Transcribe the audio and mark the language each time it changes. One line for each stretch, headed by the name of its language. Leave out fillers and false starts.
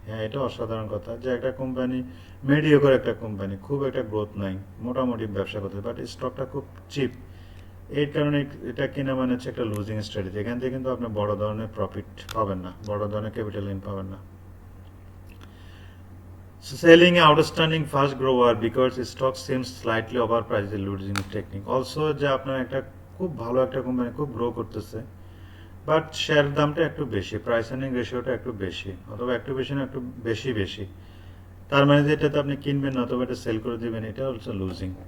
Bangla: হ্যাঁ, এটা অসাধারণ কথা যে একটা কোম্পানি মেডিওকর, একটা কোম্পানি খুব একটা গ্রোথ নাই, মোটামুটি ব্যবসা করতে, বাট স্টকটা খুব চিপ, এই কারণে এটা কিনা মানে হচ্ছে একটা লুজিং স্ট্র্যাটেজি। এখান থেকে কিন্তু আপনি বড় ধরনের প্রফিট পাবেন না, বড় ধরনের ক্যাপিটাল গেইন পাবেন না।
English: Selling outstanding fast grower because stock seems slightly overpriced is losing technique.
Bangla: Also যে আপনার একটা খুব ভালো একটা কোম্পানি খুব গ্রো করতেছে, বাট শেয়ার দামটা একটু বেশি, প্রাইস আর্নিং রেশিওটা একটু বেশি, অথবা একটু বেশি না একটু বেশি, তার মানে যে এটাতে আপনি কিনবেন না অথবা এটা সেল করে দেবেন, এটা অলসো লুজিং।